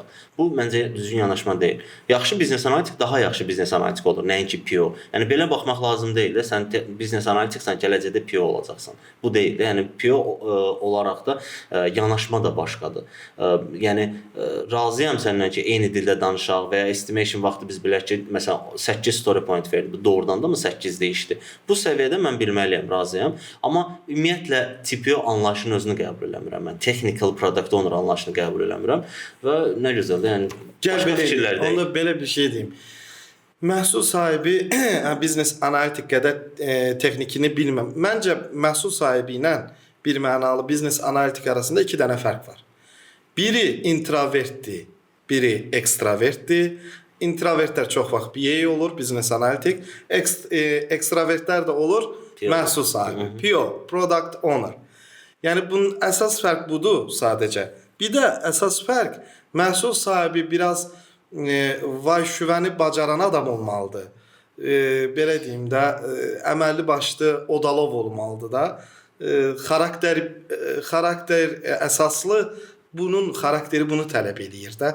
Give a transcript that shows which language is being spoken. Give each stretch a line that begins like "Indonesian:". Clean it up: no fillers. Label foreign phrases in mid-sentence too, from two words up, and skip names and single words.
Azerbaijani: Bu məncə düzgün yanaşma deyil. Yaxşı biznes analitik daha yaxşı biznes analitik olur, nəinki PO. Yəni belə baxmaq lazım deyil də. Sən biznes analitiksən, gələcəkdə PO olacaqsan. Bu deyil də. Yəni PO olaraq da yanaşma da başqadır. Yəni razıyam səndən ki, eyni dildə danışaq və ya estimation vaxtı biz bilək ki, məsələn 8
English: story point
Azerbaijani: verdi. Bu doğrudan da 8 dəyişdi. Bu səviyyədə mən bilməliyəm, razıyam. Amma ümumiyyətlə TPO anlayışının özünü qəbul eləmirəm. Mən
English: technical product owner
Azerbaijani: anlayışını qəbul eləmirəm və nə gözəldir. Yəni başqa fikirlər deyil. Onda belə bir şey deyim. Məhsul sahibi biznes analitik qədər texnikini bilməm. Məncə məhsul sahibi ilə bir mənalı biznes analitik arasında 2 dənə fərq var. Biri introvertdir, biri ekstravertdir. İntrovertlər çox vaxt BA olur, biznes analitik. Ekstravertlər də olur, məhsul sahibi.
English: PO, product owner.
Azerbaijani: Yəni bunun əsas fərq budur sadəcə. Bir də əsas fərq məhsul sahibi biraz vay-şüvəni bacaran adam olmalıdır. Belə deyim də, əməlli başlı Odalov olmalıdır da. Xarakter əsaslı bunun xarakteri bunu tələb edir də.